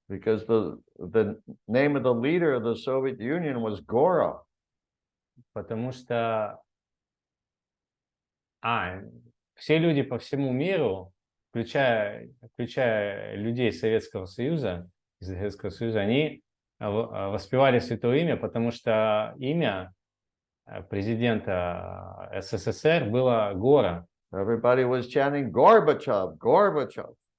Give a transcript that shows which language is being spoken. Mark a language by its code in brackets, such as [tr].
[en] Because the name of the leader of the Soviet Union was Gora. [ru] Потому что все люди по всему миру, включая людей Советского Союза, они воспевали Святое Имя, потому что имя президента СССР было Гора. [en] Everybody was chanting Gorbachev, Gorbachev.